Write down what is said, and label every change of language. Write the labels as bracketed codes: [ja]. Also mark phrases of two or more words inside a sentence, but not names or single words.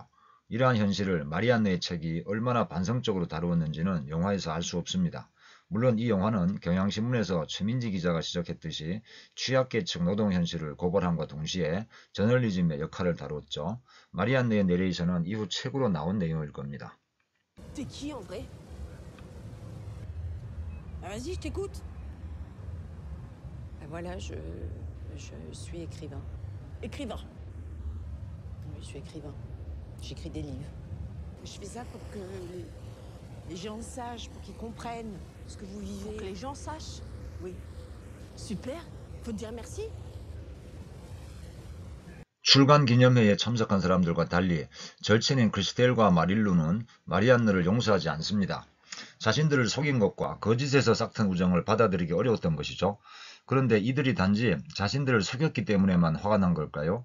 [ko] 이러한 현실을 마리안느의 책이 얼마나 반성적으로 다루었는지는 영화에서 알 수 없습니다. 물론 이 영화는 경향신문에서 최민지 기자가 지적했듯이 취약계층 노동 현실을 고발함과 동시에 저널리즘의 역할을 다루었죠. 마리안느의 내레이션은 이후 책으로 나온 내용일 겁니다. [fr] T'es qui en vrai? Vas-y, je t'écoute. Voilà, je suis écrivain. Écrivain. Oui, je suis écrivain. J'écris des livres. Je fais ça pour que les gens sachent, pour qu'ils comprennent ce que vous vivez. Pour que les gens sachent? Oui. Super. Faut te dire merci. [ko] 출간 기념회에 참석한 사람들과 달리 절친인 크리스텔과 마릴루는 마리안느를 용서하지 않습니다. 자신들을 속인 것과 거짓에서 싹튼 우정을 받아들이기 어려웠던 것이죠. 그런데 이들이 단지 자신들을 속였기 때문에만 화가 난 걸까요?